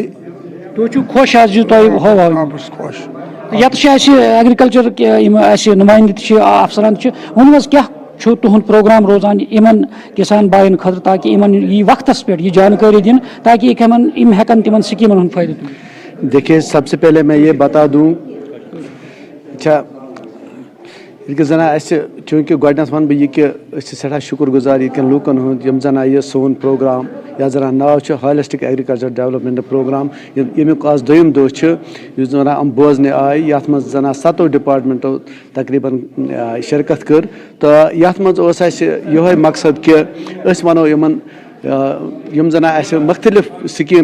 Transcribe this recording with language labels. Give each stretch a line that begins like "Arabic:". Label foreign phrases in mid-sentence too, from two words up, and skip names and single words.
Kashmiri: تُہۍ چھِو خۄش حظ یہِ تۄہہِ ہوو بہٕ چھُس خۄش ییٚتہِ چھِ اَسہِ ایگرِکلچر یِم اَسہِ نُمٲیندٕ تہِ چھِ افسران تہِ چھِ ؤنِو حظ کیٛاہ چھُ تُہُنٛد پروگرام روزان یِمن کِسان باین خٲطرٕ تاکہِ یِمن یی وقتس پٮ۪ٹھ یہِ جانکٲری دِنہٕ تاکہِ یِم ہیٚکن تِمن سکیٖمن ہُنٛد فٲیدٕ تُلِتھ
Urdu: دیکھیے سب سے پہلے میں یہ بتا دوں اچھا
Kashmiri: ییٚلہِ زن اَسہِ چوٗنٛکہِ گۄڈنیٚتھ وَنہٕ بہٕ یہِ کہِ أسۍ چھِ سٮ۪ٹھاہ شُکُر گُزار ییٚتکٮ۪ن لوٗکن ہُنٛد یِم زن یہِ سون پروگرام یتھ زن ناو چھُ ہالِسٹِک ایگرِکلچر ڈیولپمنٹ پروگرام ییٚمیُک آز 2یِم دۄہ چھُ یُس زن یِم بوزنہِ آیہِ یتھ منٛز زن 7 ڈپارٹمنٹو تقریٖبن شرکت کٔر تہٕ یتھ منٛز اوس اَسہِ یِہوے مقصد کہِ أسۍ وَنو یِمن یِم زن اَسہِ مختلف سکیٖم